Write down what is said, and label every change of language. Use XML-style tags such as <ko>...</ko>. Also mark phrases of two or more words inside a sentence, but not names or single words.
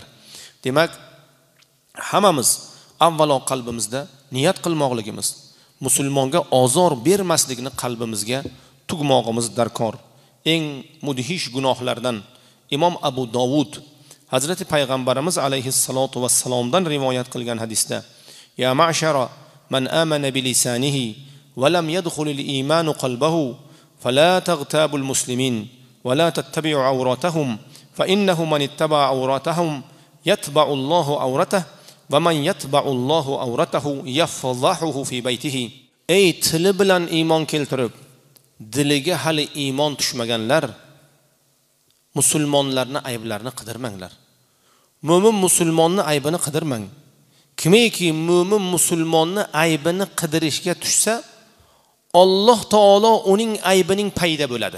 <uz>Demak, hammamiz avvalo qalbimizda niyat qilmoqligimiz, musulmonga ozor bermaslikni qalbimizga tugmog'imiz darkor. Eng mudhish gunohlardan Imom Abu Dovud Hazrati payg'ambarimiz alayhissalatu vassalomdan rivoyat qilgan hadisda:</uz> <ar>"يا معشر من آمن بلسانه ولم يدخل الإيمان قلبه فلا تغتابوا المسلمين ولا تتبعوا عوراتهم فإنه من اتبع عوراتهم يتبع الله عورته ومن يتبع الله عورته يفضحه في بيته."</ar> <uz>Ey tili bilan iymon keltirib, diliga hali iymon tushmaganlar, musulmonlarning ayblarini qidirmanglar. Mo'min musulmonning aybini qidirmang. Kimiki mo'min musulmonning aybini qidirishga tushsa, Alloh taolo uning aybining payda bo'ladi.</uz>